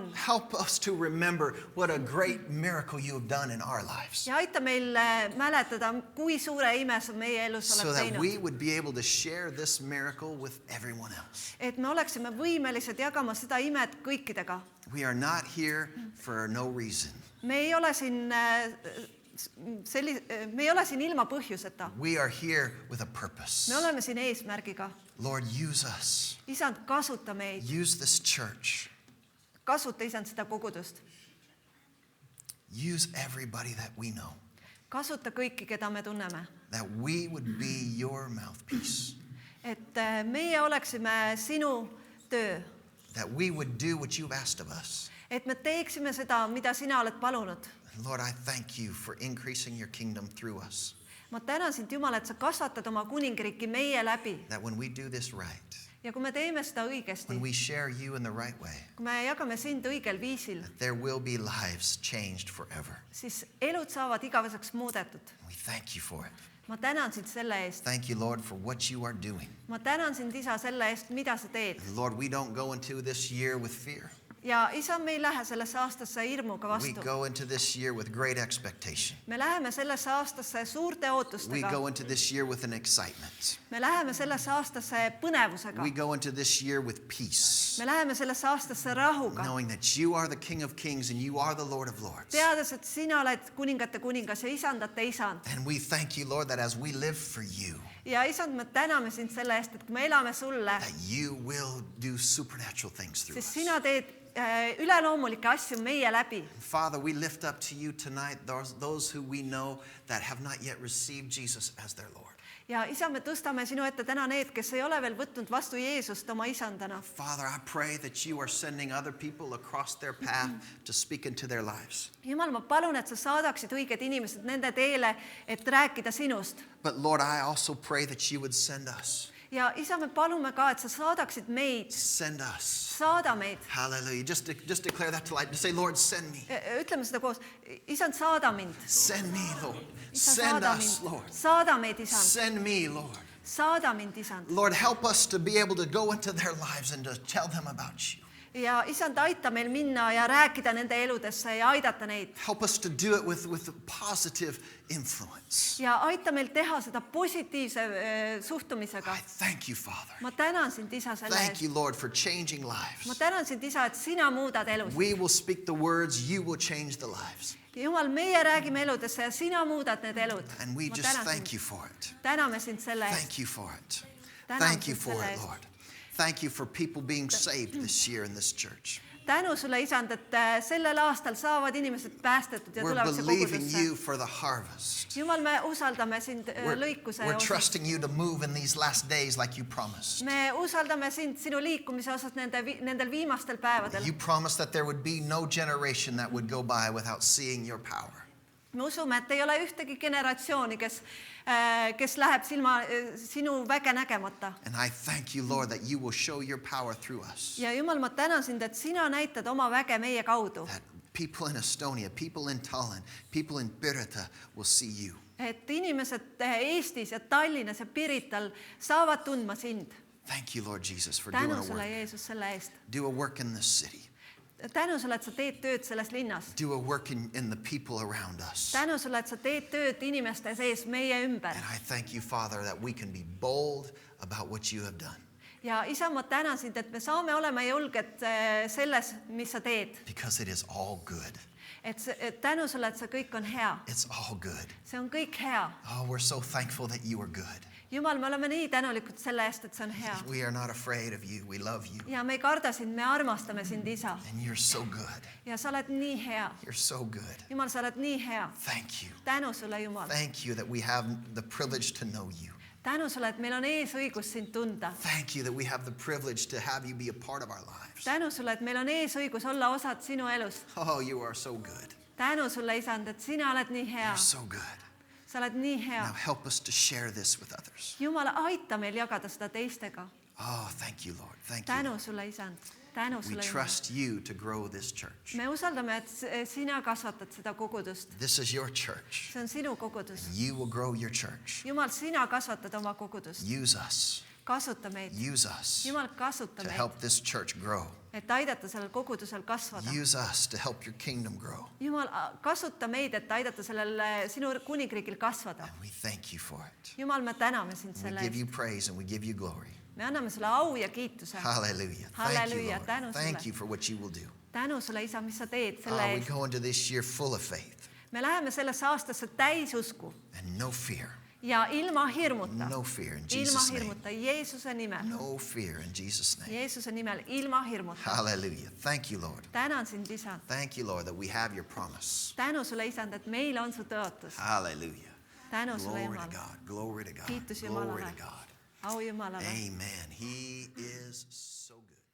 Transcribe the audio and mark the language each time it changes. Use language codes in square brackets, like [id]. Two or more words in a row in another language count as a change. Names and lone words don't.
[en] Help us to remember what a great miracle you have done in our lives. [et] Ja aita meil mäletada, kui suure ime sa meie elus [en] So [et] oled [en] that we [et] teinud. [en] would be able to share this miracle with everyone else. [et] Et me oleksime võimelised jagama seda imet kõikidega. [en] We are not here for no reason. [et] Me ei ole siin me ei ole siin ilma põhjuseta. [en] We are here with a purpose. [et] Me oleme siin eesmärgiga. [en] Lord, use us. [et] Isand, kasuta meid. [en] Use this church. [et] Kasuta, isand, seda kogudust. [en] Use everybody that we know. [et] Kasuta kõiki, keda me tunneme. [en] That we would be your mouthpiece. [et] Et meie oleksime sinu töö. [en] That we would do what you've asked of us. [et] Et me teeksime seda, mida sina oled palunud. [en] Lord, I thank you for increasing your kingdom through us. [et] Ma tänan sind, Jumal, et sa kasvatad oma kuningriiki meie läbi. [en] That when we do this right, [et] Ja kui me teeme seda õigesti, [en] when we share you in the right way, [et] kui me jagame sind õigel viisil, [en] there will be lives changed forever. [et] siis elud saavad igaveseks muudetud. [en] We thank you for it. [et] Ma tänan sind selle eest. [en] Thank you, Lord, for what you are doing. [et] Ma tänan sind, isa, selle eest, mida sa teed. [en] Lord, we don't go into this year with fear. [et] Ja isa, me ei lähe sellesse aastasse hirmuga [en] We [et] vastu. [en] go into this year with great expectation. [et] Me läheme sellesse aastasse suurte [en] We [et] ootustega. [en] go into this year with an excitement. [et] Me läheme sellesse aastasse põnevusega. [en] We go into this year with peace, [et] Me läheme sellesse aastasse rahuga. [en] knowing that you are the King of Kings and you are the Lord of Lords. [et] Teades, et sina oled kuningate kuningas ja isandate isand. [en] And we thank you, Lord, that as we live for you, [et] Ja isand, me täname sind selle eest, et kui me elame sulle, [en] that you will do supernatural things through [et] siis [en] us. [et] sina teed üleloomulikke asju meie läbi. [en] Father, we lift up to you tonight those who we know that have not yet received Jesus as their Lord. [et] Ja isa, me tõstame sinu ette täna need, kes ei ole veel võtnud vastu Jeesust oma isandana. [en] Father, I pray that you are sending other people across their path to speak into their lives. [et] Jumal, ma palun, et sa saadaksid õiged inimesed nende teele, et rääkida sinust. [en] But Lord, I also pray that you would send us. [et] Ja isa, me palume ka, et sa saadaksid meid. [en] Send us. [et] Saada meid. [en] Hallelujah. Just declare that to light. Just say, Lord, send me. [et] Ütleme seda koos. Isand, saada mind. [en] Send me, Lord. [et] Isa, [en] Send [et] saada [en] us, [et] mind. [en] Lord. [et] Saada meid, isand. [en] Send me, Lord. [et] Saada mind, isand. [en] Lord, help us to be able to go into their lives and to tell them about you. [et] Ja isand, aita meil minna ja rääkida nende eludesse ja aidata neid. [en] Help us to do it with positive influence. [et] Ja aita meil teha seda positiivse suhtumisega. [en] I thank you, Father. [et] Ma tänan sind, isa, selle [en] Thank [et] eest. [en] you, Lord, for changing [et] Ma [en] lives. [et] tänan sind, isa, et sina muudad elus. [en] We will speak the words, you will change the lives. [et] Jumal, meie räägime eludesse ja sina muudad need elud. [en] And we [et] Ma [en] just [et] tänan [en] thank [et] sind. [en] you for it. [et] Täname sind selle eest. [en] Thank you for it. [et] Tänan [en] Thank you [et] sind [en] for [et] selle [en] it, [et] eest. [en] Lord. Thank you for people being saved this year in this church. [et] Tänu sulle, isand, et sellel aastal saavad inimesed päästetud ja [en] We're [et] tulevad see [en] believing [et] kogudusse. [en] you for the harvest. [et] Jumal, me usaldame sind lõikuse [en] We're [et] osas. [en] trusting you to move in these last days like you promised. [et] Me usaldame sind sinu liikumise osas nendel viimastel päevadel. [en] You promised that there would be no generation that would go by without seeing your power. [et] Me usume, et ei ole ühtegi generatsiooni, kes läheb sinu väge nägemata. [en] And I thank you, Lord, that you will show your power through us. [et] Ja Jumal, ma tänan sind, et sina näitad oma väge meie kaudu. [en] That people in Estonia, people in Tallinn, people in Pirita will see you. [et] Et inimesed Eestis ja Tallinnas ja Pirital saavad tundma sind. [en] Thank you, Lord Jesus, for doing [et] Tänu [en] a [et] sulle, [en] work. [et] Jeesus, selle eest. [en] Do a work in this city. [et] Tänu sulle, et sa teed tööd selles linnas. [en] Do a work in the people around us. [et] Tänu sulle, et sa teed tööd inimeste sees meie ümber. [en] And I thank you, Father, that we can be bold about what you have done. [et] Ja isa, ma tänan sind, et me saame olema julged selles, mis sa teed. [en] Because it is all good. [et] Et tänu sulle, et see kõik on hea. [en] It's all good. [et] See on kõik hea. [en] Oh, we're so thankful that you are good. [et] Jumal, me oleme nii tänulikud selle eest, et see on hea. [en] We are not afraid of you. We love you. [et] Ja me ei karda sind, me armastame sind, isa. [en] And you're so good. [et] Ja sa oled nii hea. [en] You're so good. [et] Jumal, sa oled nii hea. [en] Thank you. [et] Tänu sulle, Jumal. [en] Thank you that we have the privilege to know you. [et] tänu sulle, et meil on eesõigus sind tunda. [en] Thank you that we have the privilege to have you be a part of our lives. [et] Tänu sulle, et meil on eesõigus olla osad sinu elust. [en] Oh, you are so good. [et] Tänu sulle, Isand, et sina oled nii hea. [en] You're so good. [et] Sa oled nii hea. [en] Now help us to share this with others. [et] Jumal, aita meil jagada seda teistega. [en] Oh, thank you, Lord. Thank you. [et] Tänu sulle, Isand. Tänu [en] We [et] sulle, Jumal. [en] trust you to grow this church. [et] Me usaldame, et sina kasvatad seda kogudust. [en] This is your church. [et] See on sinu kogudus. [en] You will grow your church. [et] Jumal, sina kasvatad oma kogudust. [en] Use us. [et] Kasuta meid. [en] Use us [et] Jumal, kasuta [en] to [et] meid, [en] help this church grow. [et] et aidata sellel kogudusel kasvada. [en] Use us to help your kingdom grow. [et] Jumal, kasuta meid, et aidata sellel sinu kuningriigil kasvada. [en] And we thank you for it. [et] Jumal, me täname sind [en] We [et] selle [en] give [et] eest. [en] you praise and we give you glory. [et] Me anname sulle au ja kiituse. [en] Hallelujah. Thank you, [et] Halleluuja, tänu [en] Lord. Thank [et] sulle. [en] you for what you will do. [et] Tänu sulle, Isa, mis sa teed selle [en] We [et] eest. [en] go into this year full of faith [et] Me läheme sellesse aastasse täis usku [en] and no fear. [et] ja ilma hirmuta. [en] No fear in [et] Ilma [en] Jesus' name. [et] hirmuta, Jeesuse nimel. [en] No fear in Jesus' name. [et] Jeesuse nimel, ilma hirmuta. [en] Hallelujah. Thank you, Lord. [et] Tänan sind, Isand. [en] Thank you, Lord, that we have your promise. [et] Tänu sulle, Isand, et meil on su tõotus. [en] Hallelujah. [et] Tänu sulle, [en] Glory to [et] Jumal. [en] God. Glory to God. [et] Kiitus [en] Glory [et] Jumalale. [en] to God. [et] Au Jumalale. [en] Amen. He is so good.